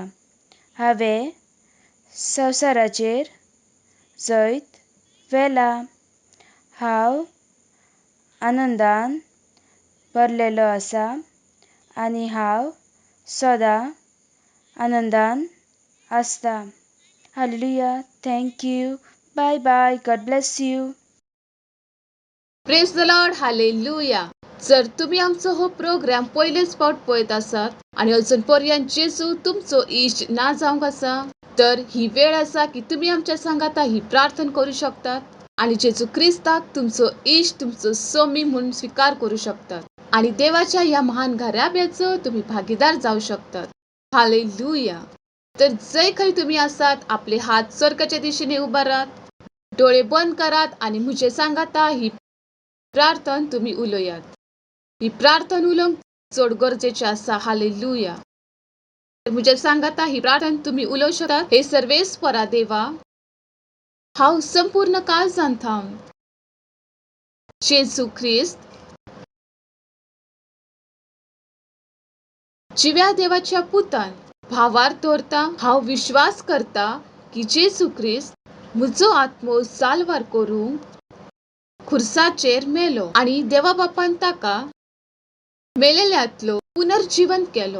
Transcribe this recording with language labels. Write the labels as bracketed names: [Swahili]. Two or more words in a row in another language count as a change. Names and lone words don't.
[Konkani] हांवें संवसाराचेर जैत व्हेला. हांव आनंदान भरलेलो आसा आनी हांव सदां आनंदान आसता. हालेलुया. [English] थँक यू. बाय बाय. गॉड ब्लेस यू. प्रेज द लॉर्ड. [Konkani] हालेलुया. जर तुम्ही आमचो हो प्रोग्राम पयलेच फावट पळयत आसात आणि अजून पर्यंत जेजू तुमचो इश्ट ना जावंक आसा, तर ही वेळ आसा की तुम्ही आमच्या सांगाता ही प्रार्थना करू शकतात आणि जेजू क्रिस्ताक तुमचो इश्ट, तुमचो सोमी म्हणून स्वीकार करू शकतात आणि देवाच्या या महान घराब्याचो तुम्ही भागीदार जाऊ शकतात. हालेलुया. तर जय खंय तुम्ही आसात, आपले हात स्वर्गाच्या दिशेने उबारात, डोळे बंद करात आणि मुझे सांगाता ही प्रार्थना तुम्ही उलोयात. ही प्रार्थना उलोवंक चड गरजेचे आसा. हालेलुया. मुझे सांगाता ही प्रार्थना तुम्ही उलोवंक शकतात. हे सर्वेस्परा देवा, हांव संपूर्ण काळजान थांब जेजू ख्रिस्त जिव्या देवाच्या पुतान भावार दवरता हांव विश्वास करता की जेजू ख्रिस्त म्हजो आत्मो साल्वार करूंक खुर्साचेर मेलो आनी देवा बापान ताका मेलेल्यांतलो पुनर्जीवन केलो.